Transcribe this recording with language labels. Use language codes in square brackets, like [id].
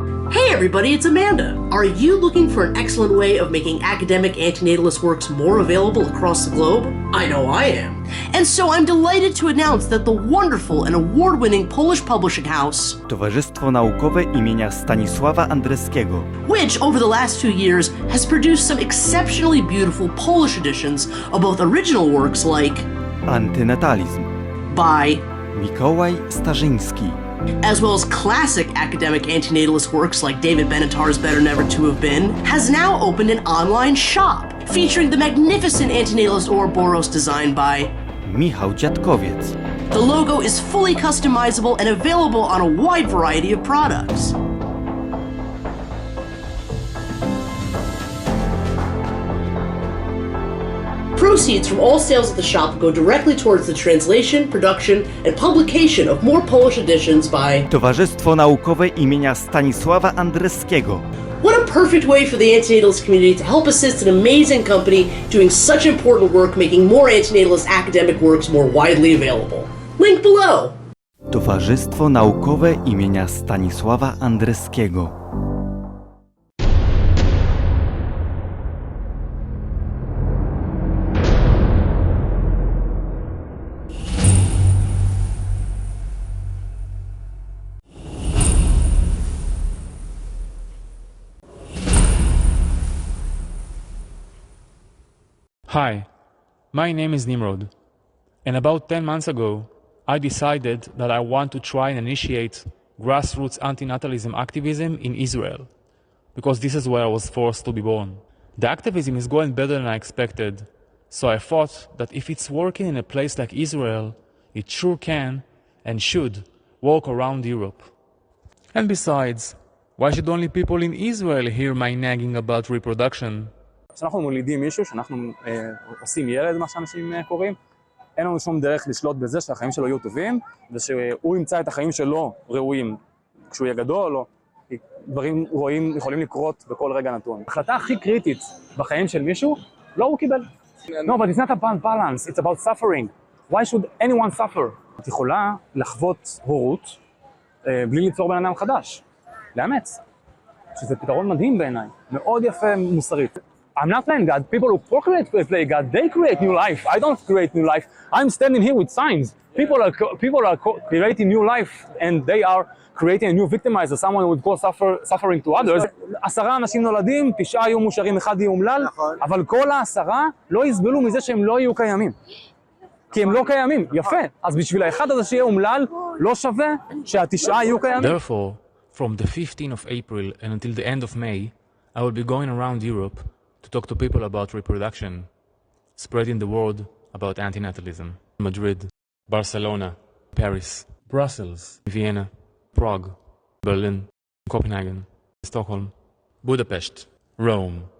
[en] Hey everybody, it's Amanda. Are you looking for an excellent way of making academic antinatalist works more available across the globe? I know I am. And so I'm delighted to announce that the wonderful and award-winning Polish publishing house, Towarzystwo Naukowe imienia Stanisława Andreskiego, which over the last 2 years has produced some exceptionally beautiful Polish editions of both original works like Antinatalism by Mikołaj Starzyński, as well as classic academic antinatalist works like David Benatar's Better Never to Have Been, has now opened an online shop featuring the magnificent antinatalist Ouroboros designed by Michał Dziadkowiec. The logo is fully customizable and available on a wide variety of products. Proceeds from all sales at the shop go directly towards the translation, production, and publication of more Polish editions by Towarzystwo Naukowe imienia Stanisława Andreskiego. What a perfect way for the antinatalist community to help assist an amazing company doing such important work, making more antinatalist academic works more widely available. Link below. Towarzystwo Naukowe imienia Stanisława Andreskiego. Hi, my name is Nimrod, and about 10 months ago, I decided that I want to try and initiate grassroots anti-natalism activism in Israel, because this is where I was forced to be born. The activism is going better than I expected, so I thought that if it's working in a place like Israel, it sure can and should work around Europe. And besides, why should only people in Israel hear my nagging about reproduction? [he] כשאנחנו מולידים מישהו, שאנחנו עושים ילד, מה שאנשים קוראים, אין לנו שום דרך לשלוט בזה שהחיים שלו יהיו טובים, ושהוא ימצא את החיים שלו ראויים כשהוא יהיה גדול, או דברים רואים יכולים לקרות בכל רגע נתון. ההחלטה הכי קריטית בחיים של מישהו, לא הוא קיבל. [en] No, but it's not about balance, it's about suffering. Why should anyone suffer? [he] את יכולה לחוות הורות בלי ליצור בן אדם חדש, לאמץ. שזה פתרון מדהים בעיניי, מאוד יפה מוסרית. [en] I'm not playing God. People who procreate play God. They create new life. I don't create new life. I'm standing here with signs. People are creating new life, and they are creating a new victimizer, someone who would cause suffering to others. [he] 10 אנשים נולדים, 9 יהיו מאושרים, 1 יהיה אומלל, אבל כל 10 לא יסבלו מזה שהם לא יהיו קיימים. כי הם לא קיימים. יפה. אז בשביל האחד הזה שיהיה אומלל, לא שווה שה9 יהיו קיימים. [en] Therefore, from the 15th of April and until the end of May, I will be going around Europe to talk to people about reproduction, spreading the word about antinatalism. Madrid, Barcelona, Paris, Brussels, Vienna, Prague, Berlin, Copenhagen, Stockholm, Budapest, Rome.